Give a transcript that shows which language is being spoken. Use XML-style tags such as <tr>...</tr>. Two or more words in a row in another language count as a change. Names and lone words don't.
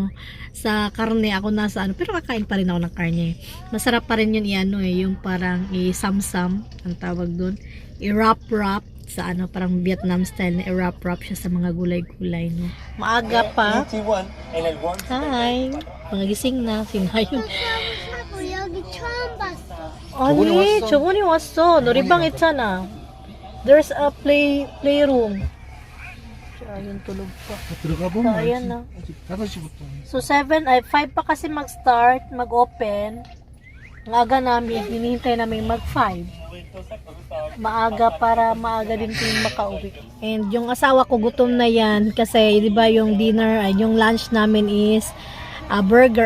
<tl>sa karne ako nasa ano pero kakain pa rin ako ng karne masarap pa rin yun i-ano yung parang i-samsam ang tawag doon i-wrap sa ano parang Vietnam style na i-wrap siya sa mga gulay-gulay no maaga pa hi mga gising na sinayon</tl> <ko>아니 저번에 왔어 놀이방 있잖아</ko> <en>there's a playroom</en> <tl>ayun tulog pa</tl> <ko>들어가 so 보면</ko> <tl>ayan na</tl> <ko>5시부터.</ko> <tl>so 5 pa kasi mag-start mag-open ang aga namin hinihintay namin mag-5 maaga para maaga din kung makauwi and yung asawa ko gutom na yan kasi di ba yung dinner yung lunch namin is burger.</tl>